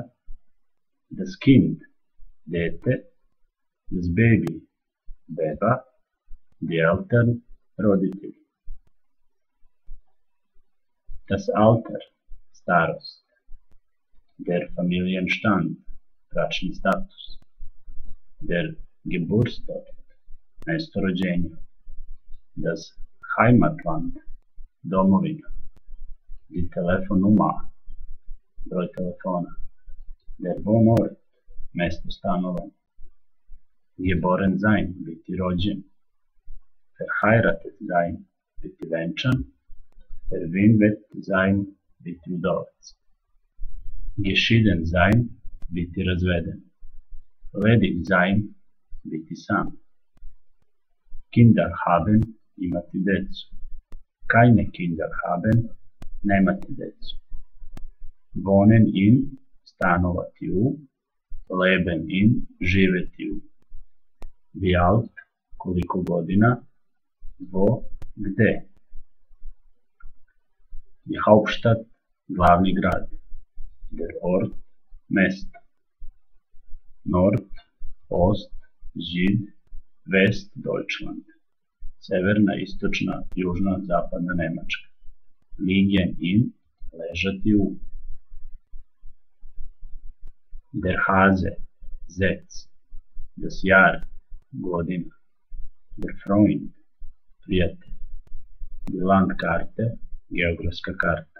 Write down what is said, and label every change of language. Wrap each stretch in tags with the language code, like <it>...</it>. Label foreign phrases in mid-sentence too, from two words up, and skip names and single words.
<de>Das Kind, dete. Das Baby, beba. Die Eltern, roditelji. Das Alter, starost. Der Familienstand,</de> <sr>bračni status.</sr> <de>Der Geburtsort,</de> <sr>mjesto rođenja.</sr> <de>Das Heimatland, domovina. Die Telefonnummer,</de> <sr>broj telefona.</sr> <de>Der Wohnort,</de> <sr>mjesto stanovanja.</sr> <de>Geboren sein,</de> <sr>biti rođen.</sr> <de>Verheiratet sein,</de> <sr>biti venčan.</sr> <de>Verwitwet sein,</de> <sr>biti udovac.</sr> <de>Geschieden sein,</de> <sr>biti razveden.</sr> <de>Ledig sein,</de> <sr>biti sam.</sr> <de>Kinder haben,</de> <sr>imati decu.</sr> <de>Keine Kinder haben,</de> <sr>nemati decu.</sr> <de>Wohnen in,</de> <sr>stanovati u.</sr> <de>Leben in,</de> <sr>živeti u.</sr> <de>Wie alt,</de> <sr>koliko godina.</sr> <de>Wo, gde. Die Hauptstadt,</de> <sr>glavni grad.</sr> <de>Der Ort, mesto. Nord, Ost, Süd, West, Deutschland.</de> <sr>Severna, istočna, južna, zapadna Nemačka.</sr> <de>Liegen in,</de> <sr>ležati u.</sr> <de>Der Hase, zec. Das Jahr, godina. Der Freund, prijatelj. Die Landkarte,</de> <sr>geografska karta.</sr>